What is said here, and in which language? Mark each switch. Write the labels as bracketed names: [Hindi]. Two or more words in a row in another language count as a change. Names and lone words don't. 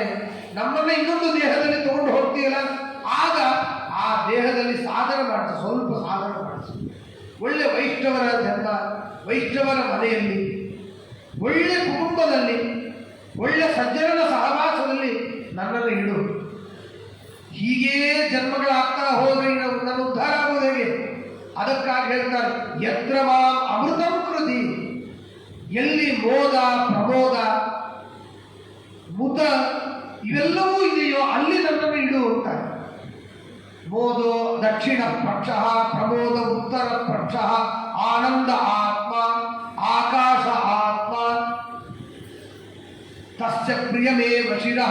[Kannada] ನಮ್ಮನ್ನು ಇನ್ನೊಂದು ದೇಹದಲ್ಲಿ ತಗೊಂಡು ಹೋಗ್ತೀಯಲ್ಲ, ಆಗ ಆ ದೇಹದಲ್ಲಿ ಸಾಧನೆ ಮಾಡಿಸಿ, ಸ್ವಲ್ಪ ಸಾಧನೆ ಮಾಡಿಸಿ, ಒಳ್ಳೆ ವೈಷ್ಣವರ ಜನ್ಮ, ವೈಷ್ಣವರ ಮನೆಯಲ್ಲಿ, ಒಳ್ಳೆ ಕುಟುಂಬದಲ್ಲಿ, ಒಳ್ಳೆ ಸಜ್ಜನರ ಸಹವಾಸದಲ್ಲಿ ನನ್ನನ್ನು ಇಡು. ಹೀಗೇ ಜನ್ಮಗಳಾಗ್ತಾ ಹೋದರೆ ನನ್ನ ಉದ್ಧಾರ ಆಗುವುದು ಹೇಗೆ? ಅದಕ್ಕಾಗಿ ಹೇಳ್ತಾರೆ, [Sanskrit] ಯತ್ರ ಮಾಂ ಅಮೃತಂ ಕೃತಿ, [Kannada] ಎಲ್ಲಿ ಮೋದ ಪ್ರಮೋದ ಮುದ ಇವೆಲ್ಲವೂ ಇದೆಯೋ ಅಲ್ಲಿ ನನ್ನನ್ನು ಇಡು ಅಂತಾರೆ. [Sanskrit] ಮೋದೋ ದಕ್ಷಿಣ ಪಕ್ಷ, ಪ್ರಮೋದ ಉತ್ತರ ಪಕ್ಷ, ಆನಂದ ಆತ್ಮ, ಆಕಾಶ ಆತ್ಮ, ತಸ್ಯ ಪ್ರಿಯಮೇವ ಶಿರಃ.